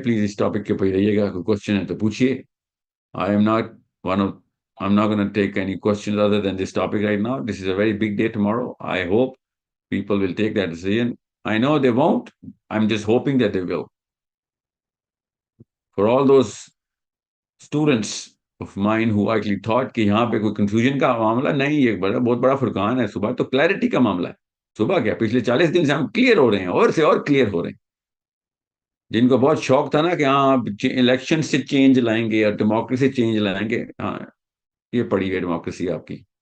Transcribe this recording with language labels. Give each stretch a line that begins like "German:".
Urdu: Please اس topic کے اوپر ہی رہیے گا, کوئی کوشچن ہے تو پوچھیے.
English: I am not one of, I'm not going to take any questions other than this topic right now. This is a very big day tomorrow. I hope people will take that decision. I know they won't. I'm just hoping that they will. For all those students of mine who actually thought
Urdu: کہ یہاں پہ کوئی confusion کا معاملہ نہیں, یہ بہت بڑا فرقان ہے. صبح تو کلیئرٹی کا معاملہ ہے. صبح کیا, پچھلے 40 دن سے ہم کلیئر ہو رہے ہیں, اور سے اور کلیئر ہو رہے ہیں. جن کو بہت شوق تھا نا کہ ہاں الیکشن سے چینج لائیں گے اور ڈیموکریسی چینج لائیں گے, ہاں یہ پڑی ہے ڈیموکریسی آپ کی.